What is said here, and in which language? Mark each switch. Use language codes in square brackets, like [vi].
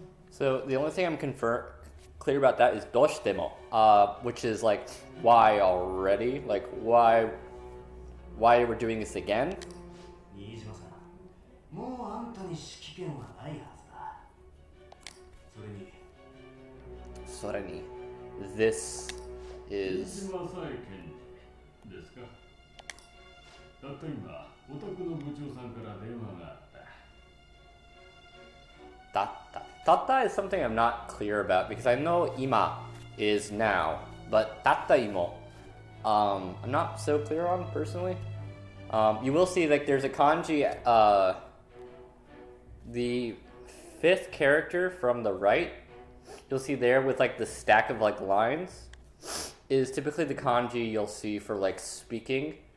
[en] So the only thing I'm clear about that is doshitemo, which is like why already, like why we're doing this again. [ja] 新島さん、もうあんたに指揮権はないはずだ。それに、 [en] This is [ja] 新島佐恵検事ですか。たった今、お宅の部長さんから電話があった。 [en] Tata is something I'm not clear about because I know ima is now, but tata imo, I'm not so clear on personally. You will see like there's a kanji, the fifth character from the right, you'll see there with like the stack of like lines is typically the kanji you'll see for like speaking.